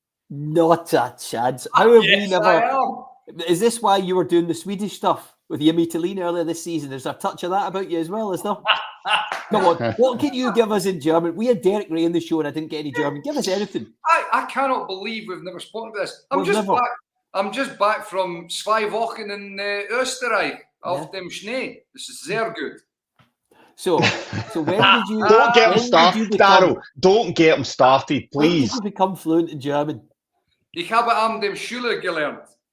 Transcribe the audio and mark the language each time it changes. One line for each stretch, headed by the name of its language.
English: Not a chance. How have yes, we never? I am. Is this why you were doing the Swedish stuff with Jimmy Tillin earlier this season? There's a touch of that about you as well, is there? Come on, what can you give us in German? We had Derek Ray in the show and I didn't get any German. Give us anything. I cannot believe we've never spoken about this. I'm just back from
German: 2 Wochen in Österreich auf dem Schnee.
English: This is sehr good. So when did you? Don't get him started, Daryl. Don't get him started, please. When did you become fluent in German?
German: Ich habe an dem Schule gelernt.